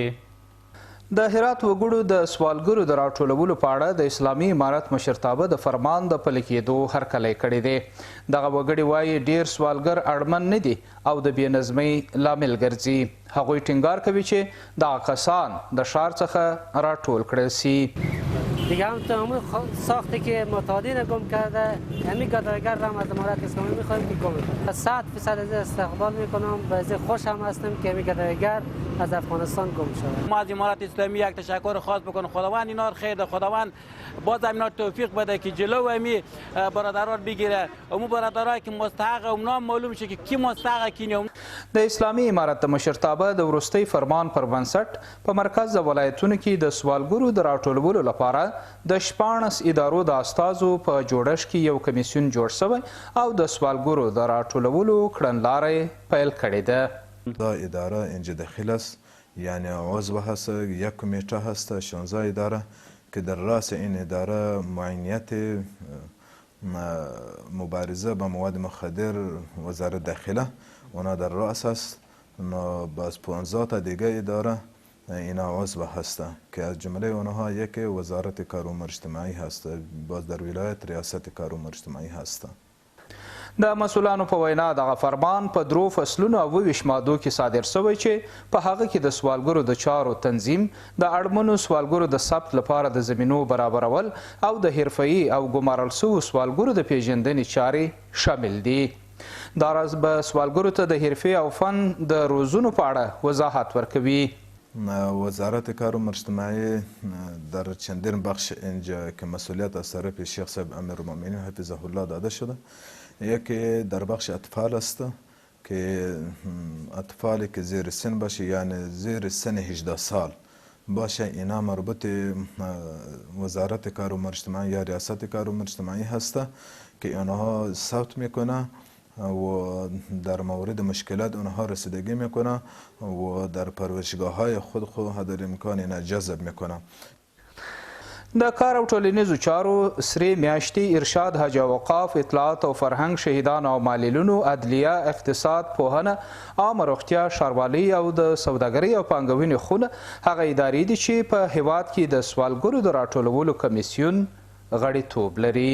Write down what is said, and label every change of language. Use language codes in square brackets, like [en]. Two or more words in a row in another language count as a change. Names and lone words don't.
[ps] د هرات وګړو د سوالګرو د راټولولو په اړه د اسلامي امارت مشرتابه د فرمان د پلي کېدو هرکلی کړی دی دغه وګړي وایي ډیر سوالګر اړمن نه دي او د بې نظمۍ لامل ګرځي هغوی ټینګار کوي چې دغه کسان د ښار څخه راټول کړل سي [fa] دیگه هم تو همون ساختی که معتادین گم کرده همین گدایگر را هم از امارت اسلامی میخواهیم که گم 100% از استقبال میکنم و از خوش هم هستم که همین گدایگر از افغانستان گم شده ما از امارت اسلامی یک تشکر خاص بکنم خداوند اینا رو خیر خداوند باز اینا توفیق بده که جلو همی برادران بگیره اون برادرایی که مستحق اونا معلوم شه که کی مستحق کی نه [ps] د اسلامي امارت د مشرتابه د وروستي فرمان پر بنسټ په مرکز ولایتونو کې د سوالګرو د راټولولو لپاره د 14 ادارو د استازو په جوړښت کې یو کمیسیون جوړ شوی او د سوالګرو د راټولولو کړنلارې پیل کړې ده [fa] دا اداره اینجا داخل است یعنی عضو هست یک کمیته هست 16 اداره که در راس این اداره معینیت مبارزه با مواد مخدر وزارت داخله اونا در راس است باز 15 تا دیگه اداره اینا عضو هسته که از جمله اونها یک وزارت کار و امور اجتماعی هست باز در ولایت ریاست کار و امور اجتماعی هسته [ps] د مسؤلانو په وینا دغه فرمان په 3 فصلونو او 20 مادو کې صادر شوی چې په هغه کې د سوالګرو د چارو تنظیم د اړمنو سوالګرو د ثبت لپاره د زمینو برابرول او د حرفه‌ایي او ګمارل شوو سوالګرو د پیژندنې چارې شامل دي دا راز به سوالګرو ته د حرفې او فن د روزونو په اړه وضاحت ورکوي [fa] وزارت کار و امور اجتماعی در چندین بخش اینجا که مسئولیت از طرف شیخ صاحب امیرالمؤمنین [ar] حفظه الله [fa] داده شده یکی در بخش اطفال است که اطفالی که زیر سن باشه یعنی زیر سن 18 سال باشه اینا مربوط وزارت کار و امور اجتماعی یا ریاست کار و امور اجتماعی هست که اونها ثبت میکنه و در مورد مشکلات اونها رسیدگی میکنه و در پرورشگاه های خود در امکان اینا جذب میکنه [ps] د کار او ټولنیزو چارو سرې میاشتې ارشاد حج اوقاف اطلاعات او فرهنګ شهیدان او معلولینو عدلیه اقتصاد پوهنه عامه روغتیا ښاروالۍ او د سوداګرۍ او پانګونې خونه هغه ادارې دي چې په هیواد کې د سوالګرو د راټولولو کمیسیون غړیتوب لري